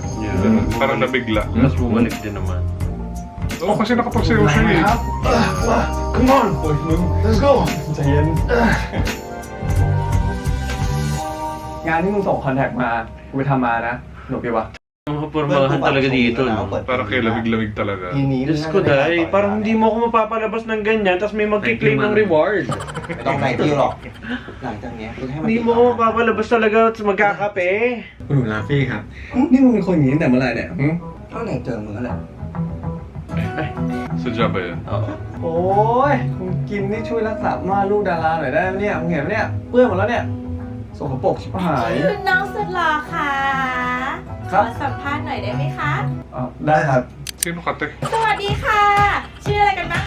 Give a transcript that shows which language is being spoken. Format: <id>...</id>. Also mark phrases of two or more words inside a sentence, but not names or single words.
<en>Yeah.</en> <tl>Ganun, parang nabigla. Tapos bumalik din naman. Oo, kasi nakapagsayo siya eh.</tl> <en>Come on boy มึง let's go ใจเย็น</en> <th>งานที่มึงส่งคอนแทคมา กูไปทำมานะหนุกดีวะ</th> <tl>Ang kapormahan talaga dito, no? Parang kay lamig-lamig talaga. Diyos ko, Day. Parang hindi mo ako mapapalabas ng ganyan, tapos may magkiklaim ng reward.</tl> <th>ไม่ต้องไหนติ้วหรอก หลังจากเนี้ยกูให้มัน</th> <tl>Hindi mo ako mapapalabas talaga at magkakape.</tl> <th>คุณหนูลาฟี่ครับ นี่มึงเป็นคนอย่างนี้ตั้งแต่เมื่อไหร่เนี่ย ก็ไหนเจอมึงแล้วแหละ</th> <tl>Sadya ba yan? Oo.</tl> <th>โอ้ยมึงกินนี่ช่วยรักษาม่านลูกดาราหน่อยได้ไหมเนี่ย มึงเห็นไหมเนี่ย เปื้อนหมดแล้วเนี่ย สกปรกชิบหาย คุณน้องสุดหล่อค่ะข ครั อบ สัมภาษณ์หน่อยได้ไหมคะ อ๋อได้ครับ</th> <tl>Sino ka, te?</tl> <th>สวัสดีค่ะ ชื่ออะไรกันบ้างคะ</th>